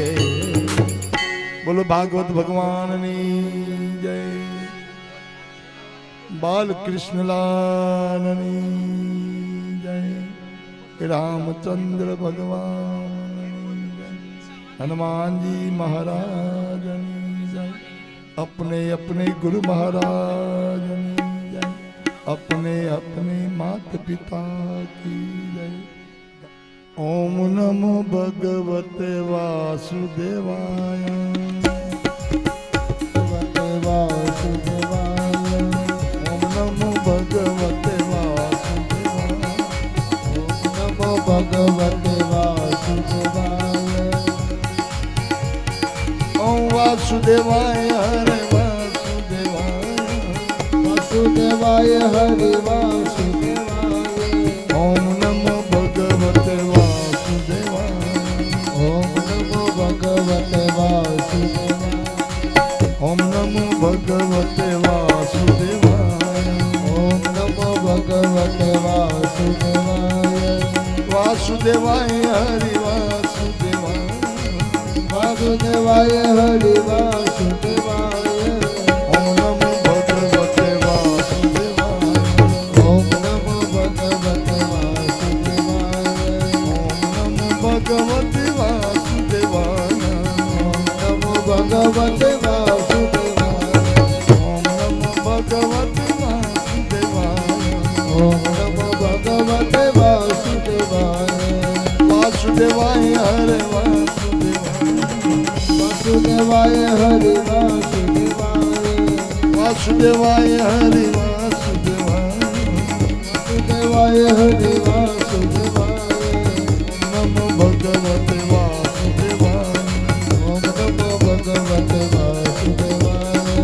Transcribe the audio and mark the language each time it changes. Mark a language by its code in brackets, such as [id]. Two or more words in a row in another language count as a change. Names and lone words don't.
[gu] બોલો ભાગવત ભગવાનની જય. બાલકૃષ્ણલાલની જય. રામચંદ્ર ભગવાનની જય. હનુમાનજી મહારાજની જય. [hi] अपने अपने गुरु महाराज की जय. अपने अपने माता पिता की जय. [sa] ओम नमो भगवते वासुदेवाय. ભગવતે વાસુદેવાય. ओम नमो भगवते वासुदेवाय. ઓમ નમો ભગવતે વાસુદેવાય. ओम वासुदेवाय हरे वासुदेवाय. વાસુદેવાય હરિ વાસુદેવાય. ओम नमो भगवते वासुदेवाय. ઓમ નમો ભગવતે વાસુદેવાય. ओम नमो भगवते वासुदेवाय. ઓમ નમો ભગવતે વાસુદેવાય. वासुदेवाय हरि वासुदेवाय. વાસુદેવાય હરિ વાસુદેવાય. ओम नमो भगवते वासुदेवाय. ઓમ નમો ભગવતે વાસુદેવાય. ओम नमो भगवते वासुदेवाय. ઓમ નમો ભગવતે વાસુદેવાય. ओम नमो भगवते वासुदेवाय. ઓમ નમો ભગવતે વાસુદેવાય. वासुदेवाय हरे वासुदेवाय. વાસુદેવાય હરિ વાસુદેવાય. વાસુદેવાય હરિ વાસુદેવાય વાસુદેવાય હરિ વાસુદેવાય નમો ભગવતે વાસુદેવાય ઓમ નમો ભગવતે વાસુદેવાય